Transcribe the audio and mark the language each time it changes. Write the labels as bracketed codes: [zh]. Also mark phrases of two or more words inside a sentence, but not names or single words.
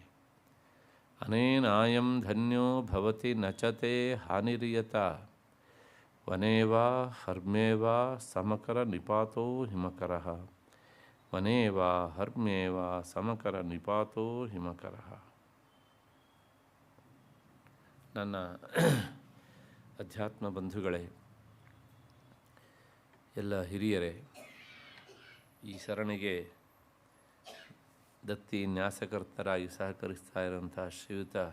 [sa] ಅನೇನಾಯಂ ಧನ್ಯೋ ಭವತಿ ನಚತೆ ಹಾನಿರಿಯತ ವನೇವಾ ಹರ್ಮೇವಾ ಸಮಕರ ನಿಪಾತೋ ಹಿಮಕರಃ ವನೇವಾ ಹರ್ಮೇವಾ ಸಮಕರ ನಿಪಾತೋ ಹಿಮಕರಃ. [kn] ನನ್ನ ಅಧ್ಯಾತ್ಮ ಬಂಧುಗಳೇ, ಎಲ್ಲ ಹಿರಿಯರೇ, ಈ ಸರಣಿಗೆ ದತ್ತಿ ನ್ಯಾಸಕರ್ತರಾಗಿ ಸಹಕರಿಸ್ತಾ ಇರೋಂಥ ಶ್ರೀಯುತ